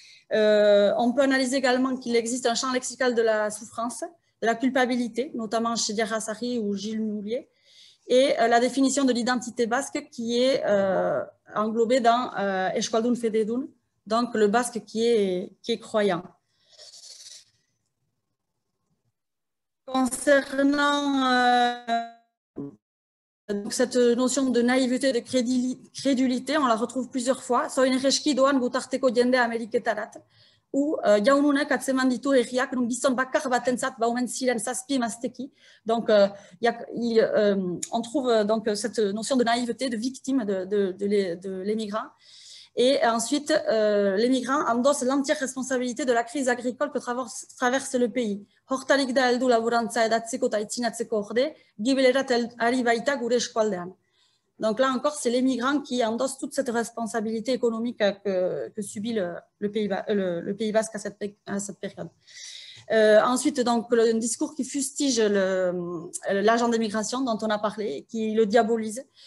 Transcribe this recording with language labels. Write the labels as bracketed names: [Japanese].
[French] On peut analyser également qu'il existe un champ lexical de la souffrance, de la culpabilité, notamment chez Diarrasari ou Gilles Moulier, et la définition de l'identité basque qui est englobée dans [Basque] Euskaldun Fededun, [French] donc le basque qui est croyant. Concernant donc cette notion de naïveté, de crédulité, on la retrouve plusieurs fois. [Basque] Soinereski doan gutarteko jende ameriketarat, où jaununek atzeman ditu herriak nun gizon bakar batentzat baumen ziren zazpi emazteki. [French] Donc, on trouve donc cette notion de naïveté, de victime de l'émigrant. Et ensuite, l'émigrant endosse l'entière responsabilité de la crise agricole que traverse le pays. [Basque] Hortalik da heldu laborantza edatzeko eta itzinatzeko orde, gibelerat ari baita gure eskualdean. [French] Donc là encore, c'est l'émigrant qui endosse toute cette responsabilité économique que subit le Pays basque à cette période. Ensuite, donc, un discours qui fustige l'agent d'immigration dont on a parlé, qui le diabolise.